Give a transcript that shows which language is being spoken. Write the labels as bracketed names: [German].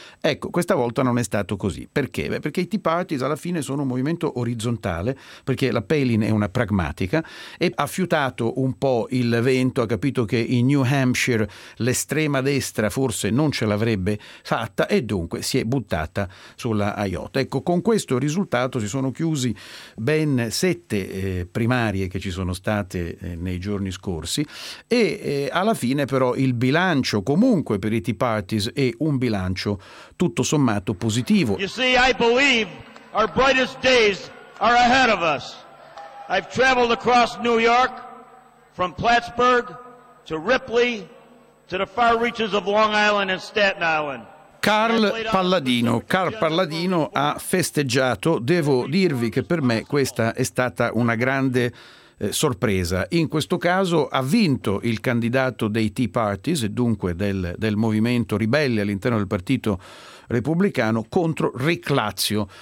[Italian] Ecco, questa volta non è stato così. Perché? Beh, perché i Tea Parties alla fine sono un movimento orizzontale, perché la Palin è una pragmatica e ha fiutato un po' il vento, ha capito che in New Hampshire l'estrema destra forse non ce l'avrebbe fatta e dunque si è buttata sulla Ayotte. Ecco, con questo risultato si sono chiusi ben 7 primarie che ci sono state nei giorni scorsi. Alla fine però il bilancio comunque per i Tea Parties è un bilancio tutto sommato positivo. [English] You see, I believe our brightest days are ahead of us. I've traveled across New York from Plattsburgh to Ripley to the far reaches of Long Island and Staten Island. [Italian] Carl Palladino ha festeggiato. Devo dirvi che per me questa è stata una grande sorpresa. In questo caso ha vinto il candidato dei Tea Parties, dunque del movimento ribelle all'interno del Partito Repubblicano, contro Rick Lazio.